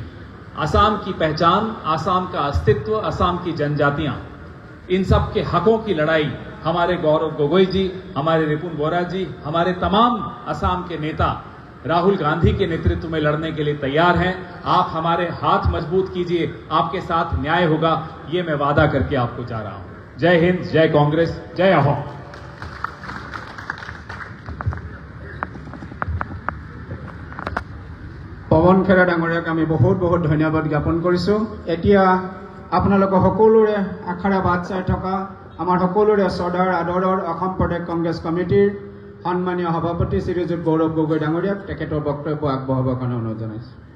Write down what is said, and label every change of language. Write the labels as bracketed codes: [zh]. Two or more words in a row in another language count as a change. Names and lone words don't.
[hi] असम की पहचान, असम का अस्तित्व, असम की जनजातियां, इन सब के हकों की लड़ाई हमारे गौरव गोगोई जी, हमारे रिपुन बोरा जी, हमारे तमाम असम के नेता राहुल गांधी के नेतृत्व में लड़ने के लिए तैयार हैं। आप हमारे हाथ मजबूत कीजिए, आपके साथ न्याय होगा, ये मैं वादा करके आपको जा रहा हूं। जय हिंद, जय कांग्रेस, जय अहोम। [as] পৱন খেৰা ডাঙৰীয়াক আমি বহুত বহুত ধন্যবাদ জ্ঞাপন কৰিছোঁ। এতিয়া আপোনালোকৰ সকলোৰে আশাৰে বাট চাই থকা আমাৰ সকলোৰে শ্ৰদ্ধাৰ আদৰৰ অসম প্ৰদেশ কংগ্ৰেছ কমিটিৰ সন্মানীয় সভাপতি শ্ৰীযুত গৌৰৱ গগৈ ডাঙৰীয়াক তেখেতৰ বক্তব্য আগবঢ়াবৰ কাৰণে অনুৰোধ জনাইছোঁ।